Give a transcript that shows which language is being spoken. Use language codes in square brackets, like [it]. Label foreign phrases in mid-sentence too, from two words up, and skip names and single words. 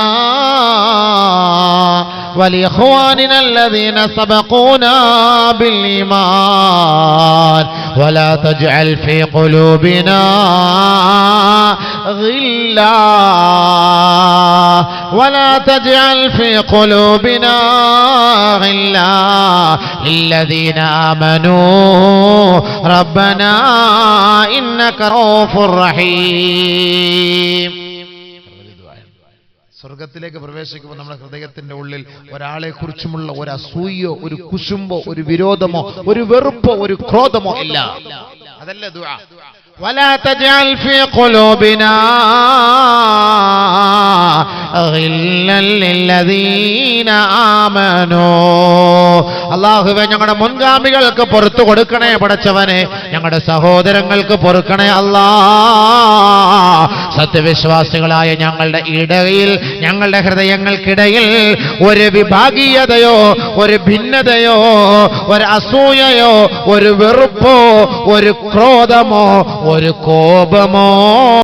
[ar] ولإخواننا الذين سبقونا بالإيمان ولا تجعل في قلوبنا غلا ولا تجعل في قلوبنا غلا للذين آمنوا ربنا إنك رؤوف رحيم. [ml] സ്വർഗത്തിലേക്ക് പ്രവേശിക്കുമ്പോൾ നമ്മുടെ ഹൃദയത്തിന്റെ ഉള്ളിൽ ഒരാളെ കുറിച്ചുമുള്ള ഒരു അസൂയോ ഒരു കുശുമ്പോ ഒരു വിരോധമോ ഒരു വെറുപ്പോ ഒരു ക്രോധമോ ഇല്ല. അതല്ല ദുആ. [ar] ولا تجعل في قلوبنا غلا للذين آمنوا. [ml] അല്ലാഹുവേ ഞങ്ങളുടെ മുൻഗാമികൾക്ക് പുറത്തു കൊടുക്കണേ പടച്ചവനെ, ഞങ്ങളുടെ സഹോദരങ്ങൾക്ക് പൊറുക്കണേ അല്ലാഹ്. സത്യവിശ്വാസികളായ ഞങ്ങളുടെ ഇടയിൽ ഞങ്ങളുടെ ഹൃദയങ്ങൾക്കിടയിൽ ഒരു വിഭാഗീയതയോ ഒരു ഭിന്നതയോ ഒരു അസൂയയോ ഒരു വെറുപ്പോ ഒരു ക്രോധമോ ഒരു കോപമോ